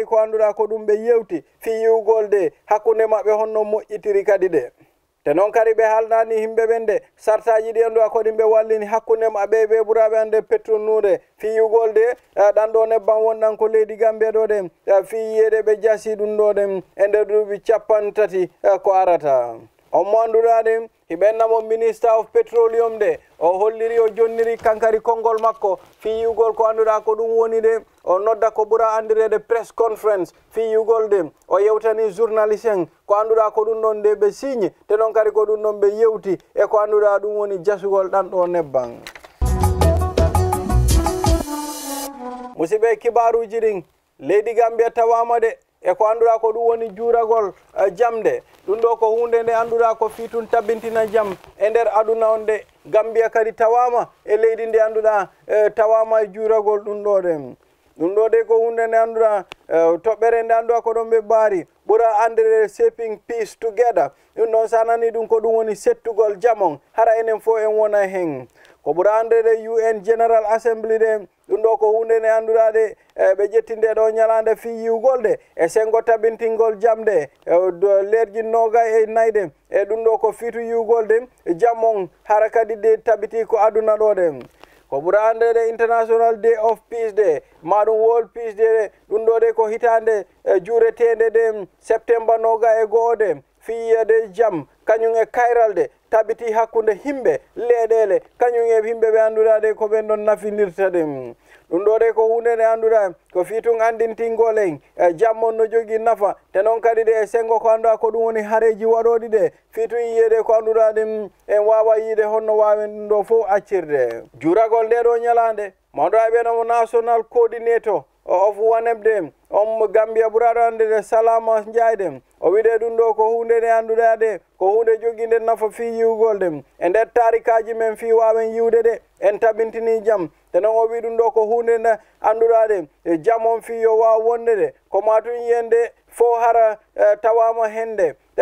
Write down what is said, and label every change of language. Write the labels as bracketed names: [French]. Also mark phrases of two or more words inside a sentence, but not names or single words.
[Fula] ko anduda ko dum be yewti fi yugol de hakkunde mabbe honno moƴƴitiri kadi de te non kadi be haldani himbe bende sartaji di andu ko dimbe wallini hakkunde mabbe be burabe ande petrol nude fi yugol de dan do nebban wondan ko leydi Gambia do de fi yede be jasi dum do de ende dubi capantati ko arata o mandurade hibennamo [English] minister of petroleum [Fula] de o holliri o jonniri kankari kongol makko fi yugol ko anduda ko dum woni de o nodda ko bura andirede [English] press conference [Fula] fi yugol de o yewtani journaliste en ko anduda ko dum non de be signe te non kadi ko dum non be yewti e ko anduda dum woni jasugol dan do nebban musibe kibaruji din leydi Gambia tawama de e ko anduda ko dum woni juuragol jamde dum do ko hunde nde anduda ko fitun tabbintina jam e nder aduna on de Gambia kadi tawama e leydi ndi anduda tawama e juuragol dum do de ko hunde nde anduda toɓɓere nde anduda ko ɗon ɓe baari ɓura andere [English] shaping peace together [Fula] ɗum ɗon sanani ɗum ko ɗum woni settugol jamon hara enen fof en wona hen ko ɓura andere [English] UN General Assembly [Fula] de ɗum ɗo ko hunde nde anduɗa de ɓe ƴettinde ɗo ñalande fi yiwgol de e sengo tabintingol jamde lerji noga e nayde e ɗum ɗo ko fitu yiwgol de jammon hara kadi de tabiti ko aduna ɗo de ko ɓura andede [English] International Day of Peace [Fula] de maɗum [English] World Peace [Fula] de ɗum ɗo de ko hitande juuretede de septembre noga e go'o de fiyede jam kañum e kayralde tabiti hakkunde himɓe leɗele kañum e himɓe ɓe anduɗa de ko ɓen ɗon nafinirta ɗum ɗum ɗo de ko hunde nde anduɗa ko fitun andintingol en jammon no jogui nafa te noon kadi de e sengo ko anduɗa ko ɗum woni haareji waɗoɗi de fitun yiyede ko anduɗa ɗum en wawa yiide honno wawen ɗum ɗo fof accirde juuragol nde ɗo ñalande mawɗa ɓenamo [English] national coordinator of WANEP Gambia [Fula] ɓuraɗo andede Salama Ndiaye o wiide ɗum ɗo ko hunde nde anduɗa de ko hunde joguinde nafa fi yiwgol de e nder tarikaji men fi wawen yiwde de en tabintini jam te noon o wi ɗum ɗo ko hunde nde anduɗa de e jam on fi yo waw wonde de ko matun yiyende fo hara tawama hende te